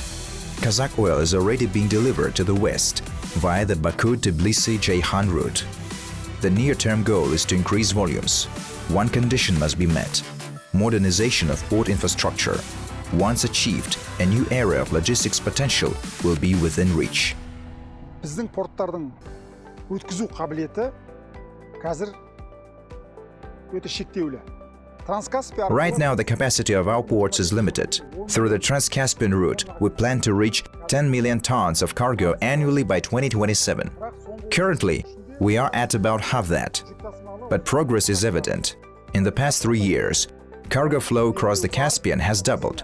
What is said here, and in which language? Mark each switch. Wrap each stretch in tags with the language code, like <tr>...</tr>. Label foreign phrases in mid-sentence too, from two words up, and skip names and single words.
<en>Kazakh oil is already being delivered to the west via the Baku-Tbilisi-Ceyhan route. The near-term goal is to increase volumes. One condition must be met: modernization of port infrastructure. Once achieved, a new era of logistics potential will be within reach.</en> <kk>Біздің порттардың өткізу қабілеті қазір өте шектеулі.</kk> <en>Right now, the capacity of our ports is limited. Through the Trans-Caspian route, we plan to reach 10 million tons of cargo annually by 2027. Currently, we are at about half that. But progress is evident. In the past 3 years, cargo flow across the Caspian has doubled.</en>